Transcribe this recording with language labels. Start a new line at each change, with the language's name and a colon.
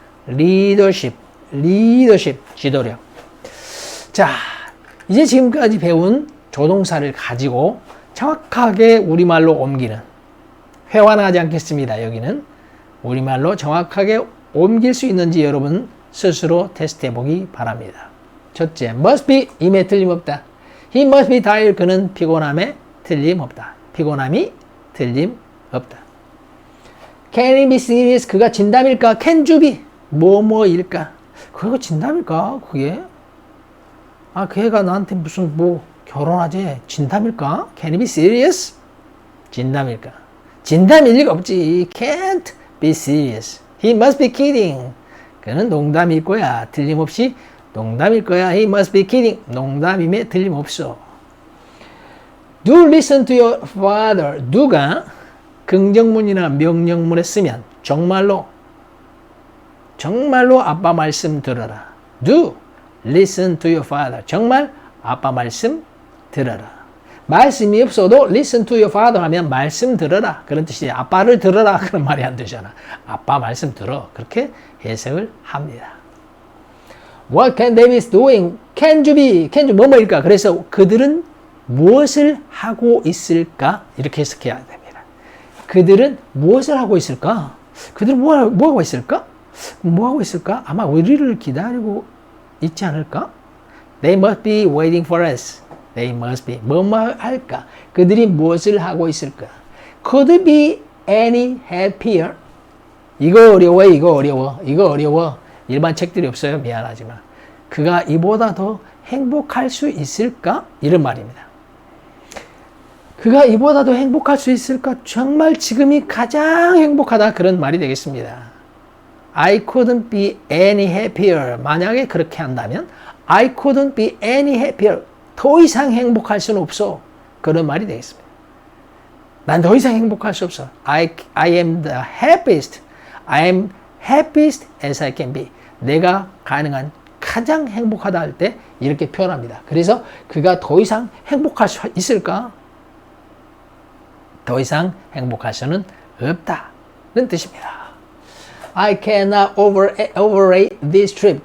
Korean: leadership, 지도력. 자, 이제 지금까지 배운 조동사를 가지고 정확하게 우리말로 옮기는, 회화하지 않겠습니다. 여기는 우리말로 정확하게 옮길 수 있는지 여러분 스스로 테스트해 보기 바랍니다. 첫째, must be, 임에 틀림없다.
English: He must be tired,
Korean: 그는 피곤함에 틀림없다. 피곤함이 틀림없다.
English: Can he be serious,
Korean: 그가 진담일까?
English: Can you be, 뭐뭐일까?
Korean: 그거 진담일까? 그게? 그 애가 나한테 무슨 결혼하지? 진담일까?
English: Can he be serious? 진담일까?
Korean: 진담일 리가 없지.
English: Can't be serious. He must be kidding.
Korean: 그는 농담일 거야. 틀림없이 농담일 거야.
English: He must be kidding.
Korean: 농담임에 틀림없어.
English: Do listen to your father.
Korean: do가 긍정문이나 명령문에 쓰면 정말로 아빠 말씀 들어라.
English: Do listen to your father.
Korean: 정말 아빠 말씀 들어라. 말씀이 없어도 listen to your father 하면 말씀 들어라. 그런 뜻이에요. 아빠를 들어라. 그런 말이 안 되잖아. 아빠 말씀 들어. 그렇게 해석을 합니다.
English: What can they be doing?
Korean: Can you be? 뭐뭐일까? 그래서 그들은 무엇을 하고 있을까? 이렇게 해석해야 됩니다. 그들은 무엇을 하고 있을까? 그들은 뭐 하고 있을까? 아마 우리를 기다리고 있지 않을까?
English: They must be waiting for us. They must be. 뭐뭐 할까?
Korean: 그들이 무엇을 하고 있을까?
English: Could it be any happier?
Korean: 이거 어려워. 일반 책들이 없어요. 미안하지만. 그가 이보다 더 행복할 수 있을까? 이런 말입니다. 그가 이보다 더 행복할 수 있을까? 정말 지금이 가장 행복하다. 그런 말이 되겠습니다.
English: I couldn't be any happier.
Korean: 만약에 그렇게 한다면
English: I couldn't be any happier.
Korean: 더 이상 행복할 수는 없어. 그런 말이 되겠습니다. 난 더 이상 행복할 수 없어.
English: I am the happiest. I am happiest as I can be.
Korean: 내가 가능한 가장 행복하다 할 때 이렇게 표현합니다. 그래서 그가 더 이상 행복할 수 있을까? 더 이상 행복할 수는 없다는 뜻입니다.
English: I cannot overrate this trip.